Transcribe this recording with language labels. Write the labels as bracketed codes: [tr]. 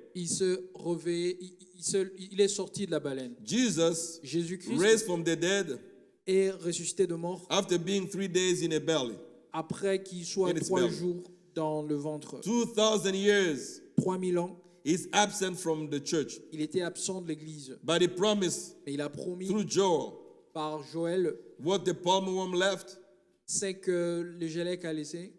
[fr] il se réveille, il est sorti de la baleine. [en] Jesus [fr] Jésus-Christ [en] raised from the dead [fr] est ressuscité de mort [en] after being 3 days in a belly. [fr] après qu'il soit [en] In its [fr] 3 [en] belly. [fr] jours dans le ventre. [en] 2,000 years [fr] 3000 ans, [en] is absent from the church. [fr] il était absent de l'église. [en] But he promised [fr] Mais il a promis [en] through Joel [fr] par Joël, [en] what the palm worm left, [fr] c'est que le gélec a laissé,